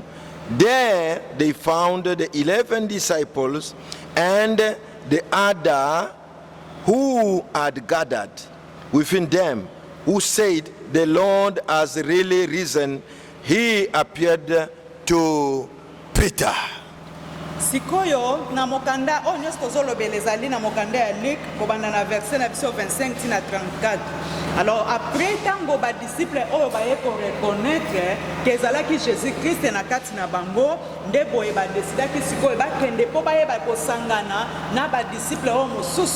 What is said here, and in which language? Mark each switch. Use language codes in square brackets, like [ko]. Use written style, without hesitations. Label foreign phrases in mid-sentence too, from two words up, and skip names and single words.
[en] There they found the 11 disciples and the other who had gathered within them, who said, the Lord has really risen. he appeared to Peter. [ln] Sikoyo na mokanda o nyonso tozolobela ezali na mokanda ya Luc kobanda na verset na biso 25 tina 34. [fr] Alors après [ln] tango ba disciple oyo baye ko [fr] reconnaître que [ln] ezalaki Jésus Christ na kati na bango nde boye ba decidaki sikoyo bakende po baye ba kosangana na ba disciple oyo mosusu.